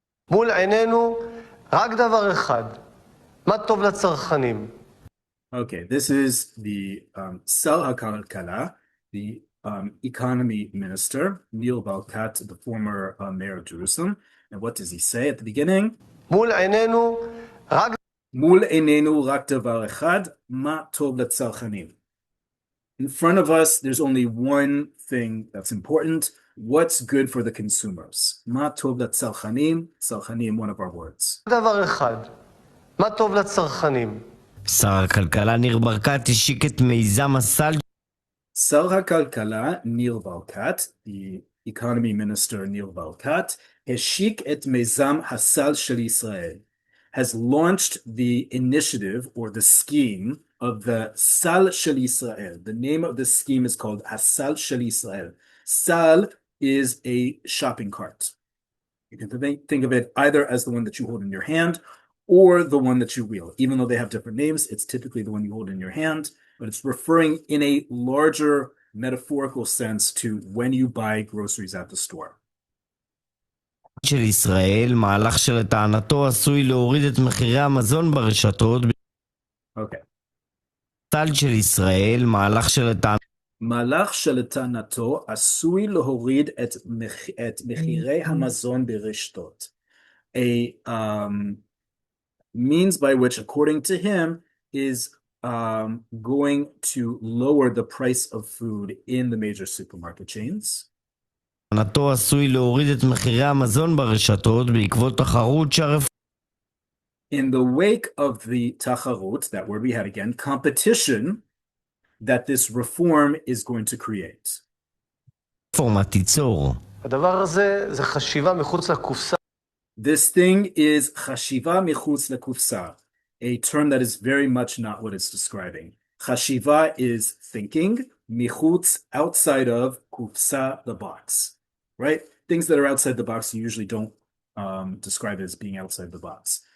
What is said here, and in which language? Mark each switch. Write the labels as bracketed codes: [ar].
[he] מול עינינו רק דבר אחד, מה טוב לצרכנים. [en] Okay, this is the Sal HaKalkala, the economy minister, Neil Balkat, the former mayor of Jerusalem. And what does he say at the beginning? [he] מול עינינו רק מול עינינו רק דבר אחד, מה טוב לצרכנים. [en] In front of us, there's only one thing that's important. What's good for the consumers? [he] מה טוב לצרכנים, צרכנים, [en] one of our words. [he] דבר אחד, מה טוב לצרכנים. שר הכלכלה ניר ברקת השיק את מיזם הסל. שר הכלכלה ניר ברקת, [en] the economy minister ניר ברקת, [he] השיק את מיזם הסל של ישראל, [en] has launched the initiative or the scheme of the Sal Shel Yisrael. The name of the scheme is called Asal Shel Yisrael. Sal is a shopping cart. You can think of it either as the one that you hold in your hand or the one that you wheel. Even though they have different names, it's typically the one you hold in your hand, but it's referring in a larger metaphorical sense to when you buy groceries at the store. [he] של ישראל, מהלך שלטענתו עשוי להוריד את מחירי המזון ברשתות. [en] Okay. [he] סל של ישראל, מהלך שלטענתו עשוי להוריד את מחירי המזון ברשתות. [en] A means by which, according to him, is going to lower the price of food in the major supermarket chains. [he] טענתו עשוי להוריד את מחירי המזון ברשתות בעקבות תחרות [en] In the wake of the tacharut, that word we had again, competition that this reform is going to create. [he] רפורמה תיצור. הדבר הזה זה חשיבה מחוץ לקופסה. [en] This thing is chashiva michutz lekufsa, a term that is very much not what it's describing. Chashiva is thinking, michutz outside of, kufsa the box, right? Things that are outside the box you usually don't describe it as being outside the box.